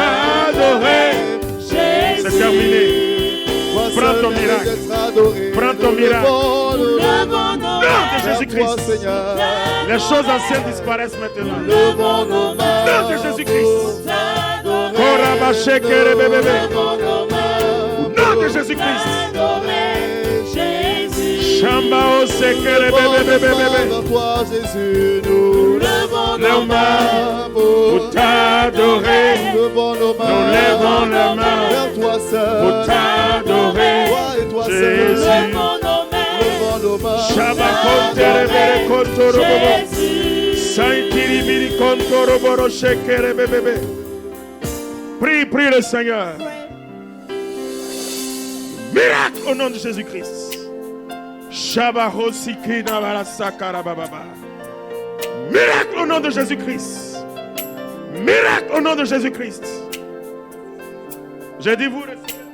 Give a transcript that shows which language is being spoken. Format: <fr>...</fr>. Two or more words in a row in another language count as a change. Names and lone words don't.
<fr>t'adorer. C'est terminé. Prends ton miracle. Prends ton miracle. Au nom de Jésus-Christ. Les choses anciennes disparaissent maintenant. Au nom de Jésus-Christ. Au nom de Jésus-Christ. Chambao sekere bebe bebe bebe. toi Jésus, nous levons nos mains Pour t'adorer. Levons nos mains, Nous levons les mains. vers toi seul. Pour t'adorer. Toi et toi seul. Jésus. Levons nos mains. Shabakontere bere kontoro bobo. Saintiri biri kontoro boro shekere bebe bebe. Prie, prie le Seigneur. Miracle au nom de Jésus-Christ. Shabahosikina barasakara bababa. Miracle au nom de Jésus-Christ. Miracle au nom de Jésus-Christ. J'ai dit vous recevez.</fr>